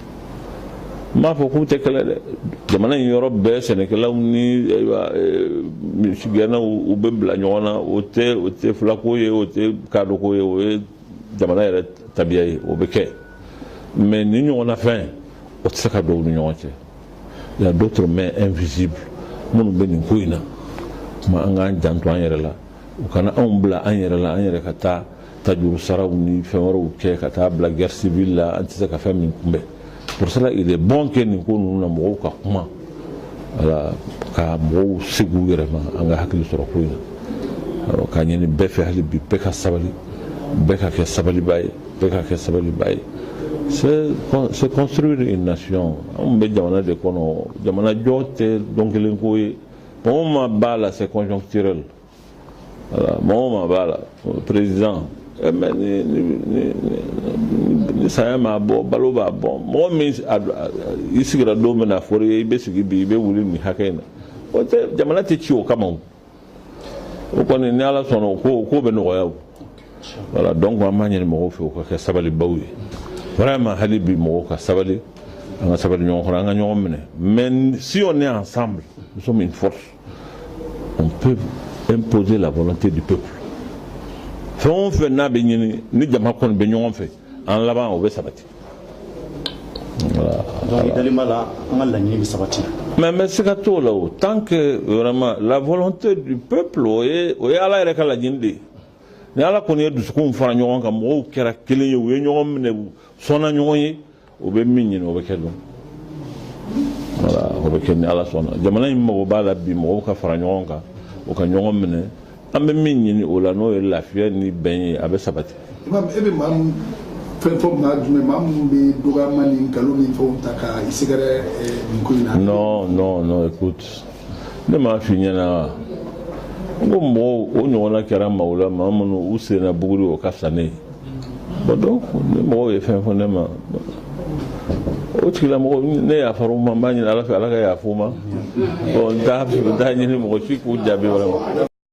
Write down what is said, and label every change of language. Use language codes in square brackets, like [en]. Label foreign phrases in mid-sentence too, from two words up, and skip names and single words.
[bm] n b'a fɔ k'u tɛ kɛlɛ dɛ jamana in yɔrɔ bɛɛ sɛnɛkɛlaw ni misigɛnnaw u bɛ bila ɲɔgɔn na o tɛ filako ye o tɛ kadoko ye o ye jamana yɛrɛ tabiya ye o bɛ kɛ mais ni ɲɔgɔnna fɛn o tɛ se ka don u ni ɲɔgɔn cɛ [fr] il y a d'autres mains invisibles [bm] minnu bɛ nin ko in na kuma an k'an janto an yɛrɛ la u kana anw bila an yɛrɛ la an yɛrɛ ka taa tajuru saraw ni fɛn wɛrɛw kɛ ka taa bila [fr] guerre civile [bm] la an tɛ se ka fɛn min kunbɛn pour [fr] cela il est bon que [bm] nin ko ninnu na mɔgɔw ka kuma voilà ka mɔgɔw segi u yɛrɛ ma an ka hakili sɔrɔ ko in na k'a ɲini bɛɛ fɛ hali bi bɛɛ ka sabali bɛɛ ka kɛ sabaliba ye bɛɛ ka kɛ sabaliba ye [fr] c'est construire une nation [bm] an bɛ jamana de kɔnɔ jamanajɔ tɛ dɔn kelen ko ye mɔgɔ ma b'a la [fr] c'est conjoncturel voilà [bm] mɔgɔ ma b'a la [fr] président mais [bm] ni saya m'a bɔ balo b'a bɔ mɔgɔ min i sigira don min na fɔra i bɛ sigi bi i bɛ wuli nin hakɛ in na o tɛ jamana tɛ ci o kama o kɔni ni ala sɔnna o ko bɛ nɔgɔya o [fr] voilà donc [bm] an b'a ɲini mɔgɔw fɛ o ka kɛ sabalibaw ye vraiment hali bi mɔgɔw ka sabali an ka sabali ɲɔgɔn kɔrɔ an ka ɲɔgɔn minɛ [fr] mais si on est ensemble nous sommes une force on peut imposer la volonté du peuple [bm] fɛn o fɛn n'a bɛ ɲini ni jama kɔni bɛ ɲɔgɔn fɛ an laban o bɛ sabati voilà donc i dalen b'a la an ka laɲini bɛ sabati mais siga t'o la o [fr] tant que vraiment la volonté du peuple [bm] o ye ala yɛrɛ ka laɲini de ye ni ala kɔni ye dusukunw fara ɲɔgɔn kan mɔgɔw kɛra kelen ye u ye ɲɔgɔn minɛ u sɔnna ɲɔgɔn ye o bɛ min ɲini o bɛ kɛ dɔn voilà o bɛ kɛ ni ala sɔnna jamana in mago b'a la bi mɔgɔw ka fara ɲɔgɔn kan o ka ɲɔgɔn minɛ an bɛ min ɲini o la n'o ye lafiya ni bɛn ye a bɛ sabati. e bɛ maa min fɛn fɔ maa jumɛn maa minnu bɛ dɔgɔyama ni nkalon ni fɛnw ta ka i sɛgɛrɛ nin ko in na. [fr] non écoute [bm] ne m'a f'i ɲɛna n ko mɔgɔw o ɲɔgɔnna kɛra maaw la maa minnu u senna buguri o ka fisa ne ye [fr] bon donc [bm] ni mɔgɔw ye fɛn fɔ ne ma o tigilamɔgɔ ne yafar'u ma n b'a ɲini ala fɛ ala ka yafa u ma bon n t'a ɲini mɔgɔ si k'u jaabi wɛrɛ ma.